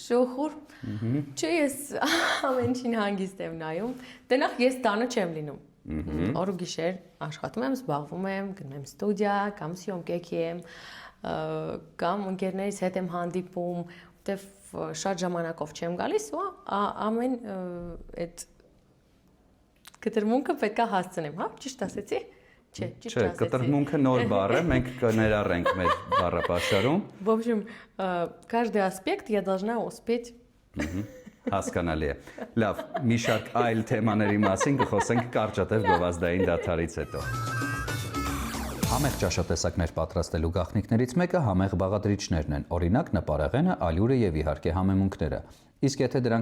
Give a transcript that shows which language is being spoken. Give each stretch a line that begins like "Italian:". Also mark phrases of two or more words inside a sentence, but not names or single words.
Armenian: Չէ, ես ամենին հանգիստ եմ նայում։ Տնախ ես տանը չեմ լինում։ Օր ու գիշեր աշխատում եմ, զբաղվում եմ, գնում եմ ստուդիա, կամ սյոմկեքի եմ, կամ ընկերներից հետ եմ հանդիպում, որտեվ շատ ժամանակով չեմ գալիս ու ամեն այդ կտրմունքը պետք է հասցնեմ, հա, ճիշտ ասեցի։ Չէ, ճիշտ ասեցի։ Չէ, կտրմունքը նոր բառ է, մենք կներառենք մեր բառապաշարում։
Russian: В общем, каждый аспект я должна успеть.
Armenian: Հասկանալի է։ Լավ, մի շարք այլ թեմաների մասին կխոսենք կարճատև գովազդային դադարից հետո։ Համեղ ճաշատեսակներ պատրաստելու գաղտնիքներից մեկը համեղ բաղադրիչներն են, օրինակ նպարեղենը, ալյուրը եւ իհարկե համեմունքները։ Իսկ եթե դրանք